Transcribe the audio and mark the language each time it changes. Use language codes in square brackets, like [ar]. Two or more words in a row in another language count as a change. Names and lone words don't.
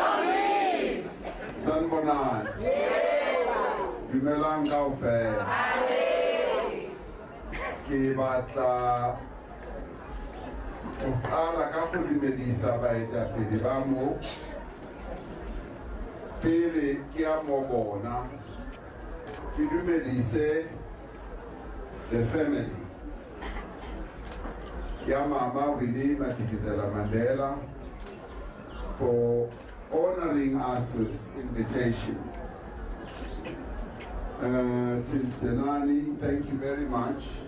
[zu] Sanbonan. [tn] Dumelang kaofela. Ke batla go qala ka go dumedisa baetapele ba mo pele ke a mo bona ke dumedise [en] the family [tn] ya Mama Winnie Madikizela Mandela [en] for honoring us with this invitation. Sis Senani, thank you very much.